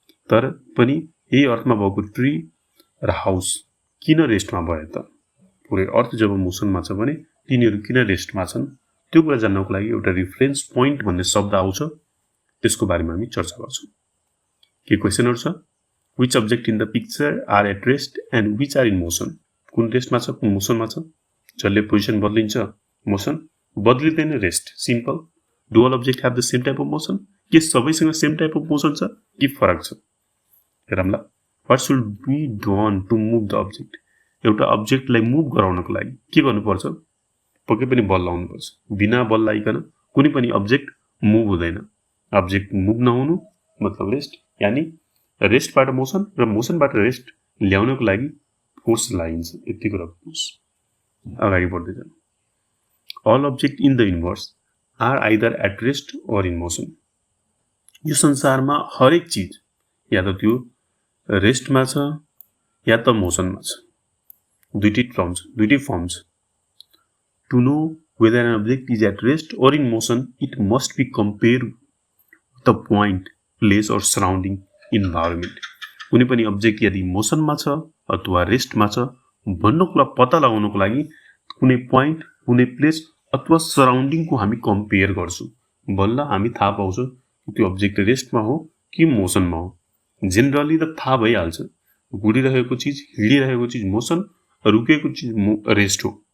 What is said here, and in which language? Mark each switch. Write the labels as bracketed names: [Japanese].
[Nepali] तर पनि यही अर्थमा भएको ट्री र हाउस किन रेस्टमा भयो त? पुरै अर्थ जब मोसनमा छ भने तिनीहरु किन रेस्टमा छन्? त्यो कुरा जान्नको लागि एउटा रेफरेन्स पोइन्ट भन्ने शब्द आउँछ, त्यसको बारेमा हामी चर्चा गर्छौं। के क्वेशनहरु छ? [English] Which object in the picture are at rest and which are in motion? [Nepali] कुन रेस्टमा छ, कुन मोसनमा छ? जसले position बदलिन्छ motion, बदलिदैन rest. Simple. [English] Do all object have the same type of motion? [Nepali] के सबैसँग सेम टाइप अफ मोसन छ कि फरक छ? हेरौँला। [English] What should be done to move the object? [Nepali] एउटा अब्जेक्टलाई मुभ गराउनको लागि के गर्नुपर्छ? पक्कै पनि बल लाउनुपर्छ। बिना बल लाइकन कुनै पनि अब्जेक्ट मुभ हुँदैन। अब्जेक्ट मुभ नहुनु मतलब रेस्ट, यानी रेस्टबाट मोसन र मोसनबाट रेस्ट ल्याउनको लागि फोर्स लाइन्छ। यति कुरा बुझ्नुस्। अगाडि बढ्दै जाउँ। [English] All object in the universe are either at rest or in motion. [Nepali] यो संसारमा हरेक चीज या त त्यो रेस्टमा छ या त मोसनमा छ। दुईटै फर्म छ। [English] To know whether an object is at rest or in motion, it must be compared with the point, place or surrounding environment. [Nepali] कुनै पनि अब्जेक्ट यदि मोसनमा छ अथवा रेस्टमा छ भन्ने कुरा पत्ता लगाउनको लागि कुनै पोइन्ट, कुनै प्लेस अथवा सराउन्डिङको हामी कम्पेयर गर्छौं। बल्ल हामी थाहा पाउँछौं कि त्यो अब्जेक्ट रेस्टमा हो कि मोसनमा हो। जेनरली त थाहा भइहाल्छ, घुडिरहेको चीज, हिडिरहेको चीज मोसन, रुकेको चीज रेस्ट हो।